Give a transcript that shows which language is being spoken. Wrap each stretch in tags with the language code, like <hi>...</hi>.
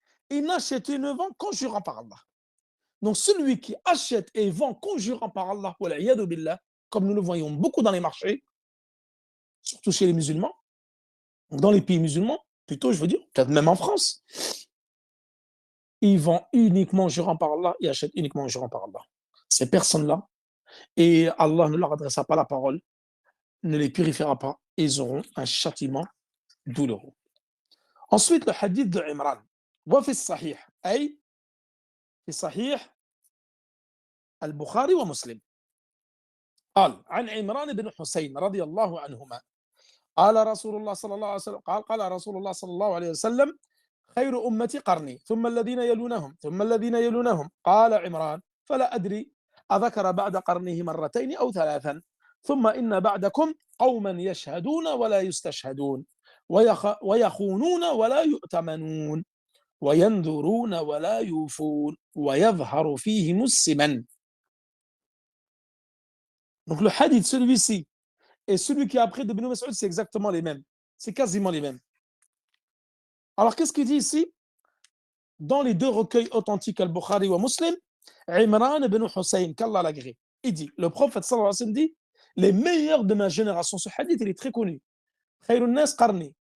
<fr>Il n'achète et ne vend qu'en jurant par Allah. Donc celui qui achète et vend qu'en jurant par Allah, comme nous le voyons beaucoup dans les marchés, surtout chez les musulmans, dans les pays musulmans, plutôt je veux dire, peut-être même en France, ils vendent uniquement en jurant par Allah, ils achètent uniquement en jurant par Allah. Ces personnes-là, et Allah ne leur adressera pas la parole, ne les purifiera pas, et ils auront un châtiment douloureux. Ensuite, le hadith de Imran.</fr> <ar>وفي الصحيح أي في صحيح البخاري ومسلم قال عن عمران بن حسين رضي الله عنهما قال رسول الله صلى الله عليه وسلم قال رسول الله صلى الله عليه وسلم خير أمتي قرني ثم الذين يلونهم ثم الذين يلونهم قال عمران فلا أدري أذكر بعد قرنه مرتين أو ثلاثا ثم إن بعدكم قوما يشهدون ولا يستشهدون ويخونون ولا يؤتمنون وينذرون ولا يوفون ويظهر فيهم السمن.</ar> <fr>Donc le hadith, celui-ci, et celui qui est après de Ibn Mas'ud, c'est exactement les mêmes. C'est quasiment les mêmes. Alors qu'est-ce qu'il dit ici? Dans les deux recueils authentiques, Al-Bukhari ou Muslim, Imran ibn Hussein, qu'Allah l'agrée, il dit, le prophète sallallahu alayhi wa sallam dit, les meilleurs de ma génération, ce hadith, il est très connu.</fr> <ar>Khayrun nas qarni.</ar>